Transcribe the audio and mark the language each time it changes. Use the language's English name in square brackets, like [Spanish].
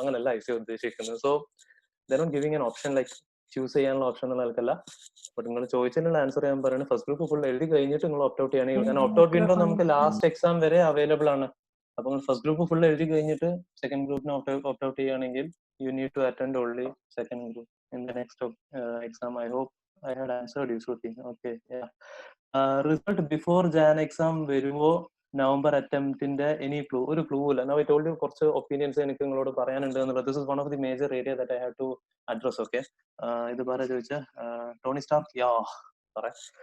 [Malayalam] അങ്ങനെയല്ല ICA ഉദ്ദേശിക്കുന്നത്. [English] so they not giving an option like [Malayalam] choose ചെയ്യാനുള്ള ഓപ്ഷൻ ഉള്ള ആൾക്കല്ല. ബട്ട് നിങ്ങൾ ചോദിച്ചതിനുള്ള ആൻസർ ഞാൻ പറയുന്നത്, ഫസ്റ്റ് ഗ്രൂപ്പ് ഫുൾ എഴുതി കഴിഞ്ഞിട്ട് നിങ്ങൾ ഓപ്റ്റ് ഔട്ട് ചെയ്യണമെങ്കിൽ, കാരണം ഓപ്റ്റ് ഔട്ട് വിൻഡോ നമുക്ക് ലാസ്റ്റ് എക്സാം വരെ അവൈലബിൾ ആണ്. അപ്പൊ നിങ്ങൾ ഫസ്റ്റ് ഗ്രൂപ്പ് ഫുൾ എഴുതി കഴിഞ്ഞിട്ട് സെക്കൻഡ് ഗ്രൂപ്പിന് ഓപ്റ്റ് ഔട്ട് ചെയ്യുകയാണെങ്കിൽ [English] You need to attend only second group in the next exam. I hope I had answered you, Shruti. Okay, yeah. Result before Jan exam വരുമോ? [Malayalam] November അറ്റംപ്റ്റിന്റെ any clue? ഒരു clue ഇല്ല. [English] Now I told you [Malayalam] കുറച്ച് opinions എനിക്ക് നിങ്ങളോട് പറയാനുണ്ട് എന്നുള്ളത്. [English] This is one of the major area that I have to address. [Malayalam] Okay, ഇത് പറയാ ചോദിച്ച ടോണി സ്റ്റാർക്ക്, യാ പറയാ.